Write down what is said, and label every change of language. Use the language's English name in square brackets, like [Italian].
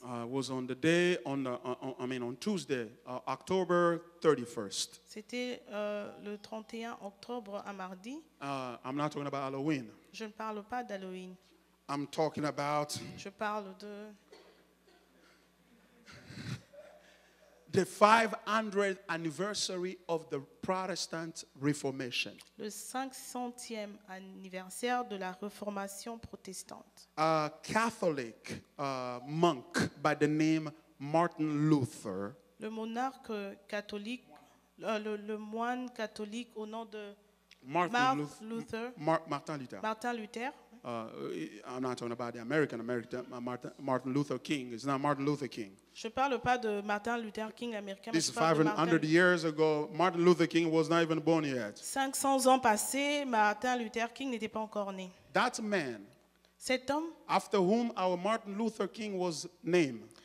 [English] It was on the day, on Tuesday, October 31st. [French] C'était le 31 octobre, un mardi. [English] I'm not talking about Halloween. [French] Je ne parle pas d'Halloween. [English] I'm talking about [French] Je parle de [English] the 500th anniversary of the Protestant Reformation. [French] le 500e anniversaire de la Réformation protestante. [English] A Catholic monk by the name Martin Luther [French] Le monarque catholique, le moine catholique au nom de Martin Luther. [English] Martin Luther. I'm not talking about the American Martin Luther King. It's not Martin Luther King. [French] Je ne parle pas de Martin Luther King américain. [English] This is 500 years ago. Martin Luther King was not even born yet. [French] 500 ans passés, Martin Luther King n'était pas encore né. [English] That man, [French] Cet homme, [English] after whom our Martin Luther King was named,